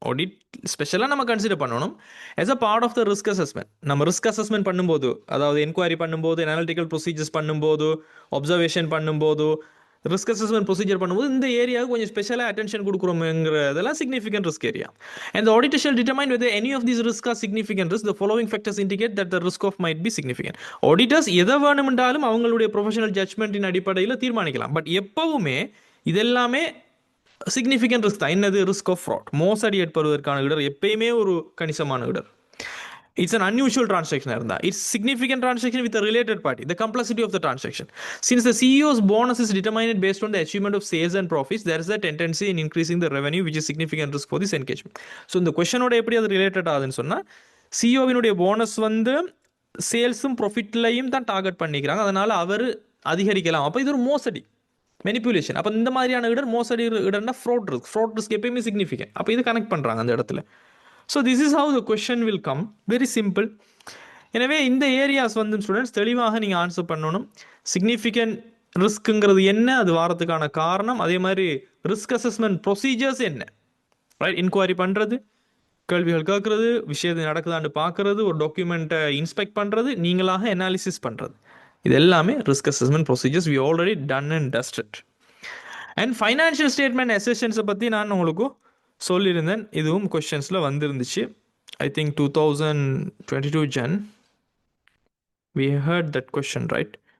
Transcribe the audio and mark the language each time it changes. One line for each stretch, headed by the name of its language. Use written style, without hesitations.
English: audit ஸ்பெஷலாக
Tamil: நம்ம consider பண்ணணும்
English: As a part of the risk assessment.
Tamil: நம்ம ரிஸ்க் அசஸ்மெண்ட் பண்ணும்போது, அதாவது என்கொயரி பண்ணும்போது, அனாலிட்டிக்கல் ப்ரொசீஜர்ஸ் பண்ணும்போது, ஒப்சர்வேஷன் பண்ணும்போது, ரிஸ்க் அசஸ்மெண்ட் ப்ரொசீஜர் பண்ணும்போது இந்த ஏரியாவுக்கு கொஞ்சம் ஸ்பெஷலாக attention கொடுக்குறோங்கிறதெல்லாம் significant risk area.
English: And the auditor shall determine whether any of these risks are significant risk. The following factors indicate that the risk of might be significant.
Tamil: Auditors எதை வேணுமென்றாலும் அவங்களுடைய professional ஜட்மெண்ட்டின் அடிப்படையில் தீர்மானிக்கலாம். But எப்பவுமே இதெல்லாமே significant risk தான். என்னது, risk of fraud, மோசடி ஏற்படுவதற்கான இடர் எப்பயுமே ஒரு கணிசமான இடர்.
English: It's an unusual transaction. It's significant transaction with a related party. The complexity of the transaction. Since the CEO's bonus is determined based on the achievement of sales and profits, there is a tendency in increasing the revenue, which is significant risk for this engagement.
Tamil: So இந்த கொஸ்டினோட எப்படி அது related ஆகுதுன்னு சொன்னால், சிஇஓவினுடைய bonus வந்து சேல்ஸும் ப்ராஃபிட்லையும் தான் target பண்ணிக்கிறாங்க, அதனால் அவர் அதிகரிக்கலாம். அப்போ இது ஒரு மோசடி, மெனிப்புலேஷன். அப்போ இந்த மாதிரியான இடர் மோசடி இடர்னா ஃப்ராட் ரிஸ்க் எப்பயுமே சிக்னிஃபிகன்ட். அப்போ இது கனெக்ட் பண்ணுறாங்க அந்த இடத்துல.
English: So this is how the question will come. Very simple.
Tamil: எனவே இந்த ஏரியாஸ் வந்து ஸ்டூடெண்ட்ஸ் தெளிவாக நீங்கள் ஆன்சர் பண்ணணும். சிக்னிஃபிகன்ட் ரிஸ்க்குங்கிறது என்ன, அது வாரத்துக்கான காரணம், அதே மாதிரி ரிஸ்க் அசஸ்மெண்ட் ப்ரொசீஜர்ஸ் என்ன, ரைட், இன்கொயரி பண்ணுறது, கேள்விகள் கேட்குறது, விஷயத்தை நடக்குதான்னு பார்க்குறது, ஒரு டாக்குமெண்ட்டை இன்ஸ்பெக்ட் பண்ணுறது, நீங்களாக அனாலிசிஸ் பண்ணுறது, இது எல்லாமே risk assessment procedures.
English: We already done and tested.
Tamil: And financial statement அசெஷன்ஸை பற்றி நான் உங்களுக்கு சொல்லியிருந்தேன். இதுவும் கொஷின்ஸில் வந்துருந்துச்சு.
English: I think 2022 Jan we heard that question, right?